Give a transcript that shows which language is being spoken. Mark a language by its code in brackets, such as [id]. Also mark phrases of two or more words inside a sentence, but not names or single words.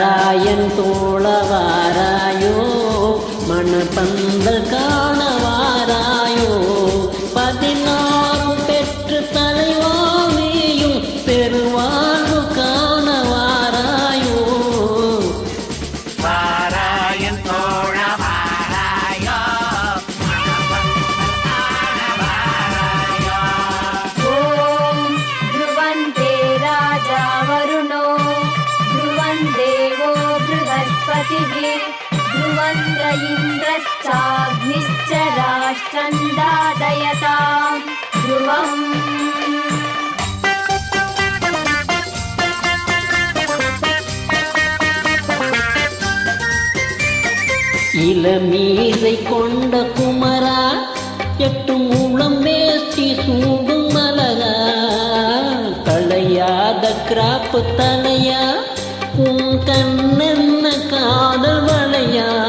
[ta] வாராயன் தோழவாராயோ மணப்பந்தல் காணவாராயோ 16 பெற்று தலைவாவியும் பெருவாழ்வு காணவாராயோ வாராயன் தோழவாராயோ [sa] ஓம் ध्रुवन्ते राजा वरुणो ध्रुवन्देवो बृहस्पतिः ध्रुवन्द्र इन्द्रश्चाग्निश्च राष्ट्रं दादयतां ध्रुवम् [ta] இளமீசை கொண்ட குமரா 8 மூலம் வேஷ்டி சூடும் மலரா தலையாத கிராப்பு தலையா உன் கண்ணென்ன காதல் வளையா